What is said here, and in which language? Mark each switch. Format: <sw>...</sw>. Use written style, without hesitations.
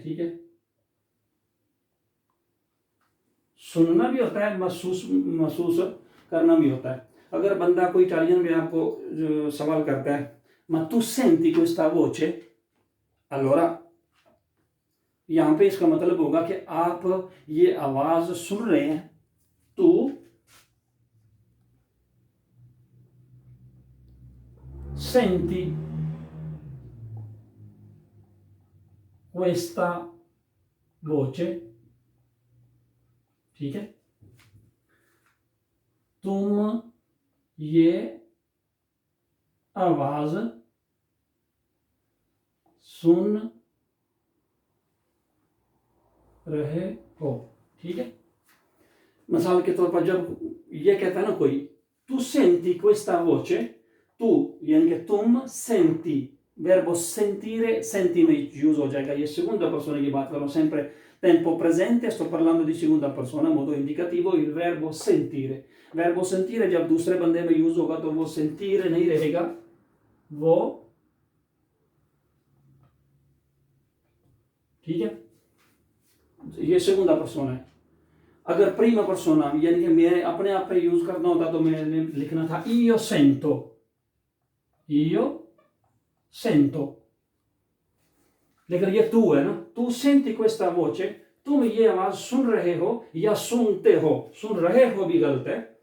<hi>ठीक है, सुनना भी होता है, महसूस करना भी होता है। अगर बंदा कोई इटालियन में आपको सवाल करता है,</hi> <it>ma tu senti questa voce, allora</it> <hi>यहां पे इसका मतलब होगा कि आप ये आवाज सुन रहे हैं।</hi> <it>तू senti questa voce।</it> <hi>ठीक है, तुम ये आवाज सुन रहे हो, ठीक है। मिसाल के तौर पर जब ये कहता है ना कोई, तू सेंटी questa voce, तू यानी कि तुम, senti, verbo sentire, senti में यूज हो जाएगा। ये seconda persona की बात कर रहा हूँ,</hi> <it>sempre tempo presente, sto parlando di seconda persona, modo indicativo, il verbo sentire।</it> <hi>verbo sentire जब दूसरे बंदे में यूज होगा तो वो sentire नहीं रहेगा, वो, ठीक है, ये seconda persona है। अगर prima persona यानी कि मैं अपने आप पे यूज करना होता तो मैंने लिखना था</hi> <it>io sento, io sento,</it> <hi>लेकिन ये तू है ना, तू senti questa voce, तुम ये आवाज सुन रहे हो या सुनते हो, सुन रहे हो भी गलत है,</hi>